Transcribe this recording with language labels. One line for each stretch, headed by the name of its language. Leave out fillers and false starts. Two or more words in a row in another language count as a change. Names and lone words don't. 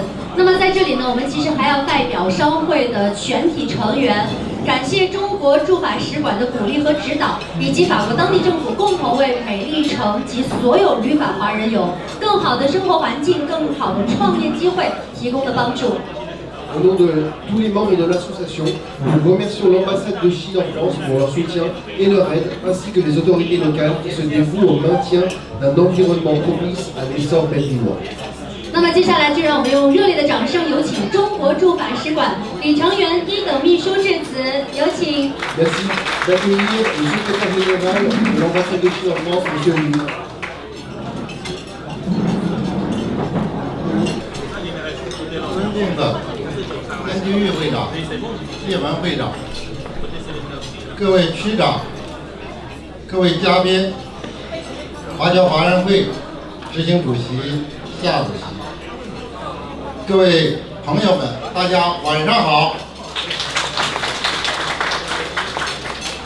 Chinese: 那么在这里呢，我们其实还要代表商会的全体成员，感谢中国驻法使馆的鼓励和指导，以及法国当地政府共同为美丽城及所有旅法华人有更好的生活环境、更好的创业机会提供的帮助。
French: Au nom de tous les membres de l'association, nous remercions l'ambassade de Chine en France pour leur soutien et leur aide, ainsi que les autorités locales qui se dévouent au maintien d'un environnement propice à l'essor belgique.
Chinese: 那么接下来就让我们用热烈的掌声有请中国驻法使馆李成元一等秘书致辞，有请。
French: Merci d'accueillir le secrétaire général de l'ambassade de Chine en France, Monsieur Lee.
Chinese: 尊敬的潘金玉会长、叶文会长、各位区长、各位嘉宾、华侨华人会执行主席夏主席、各位朋友们，大家晚上好。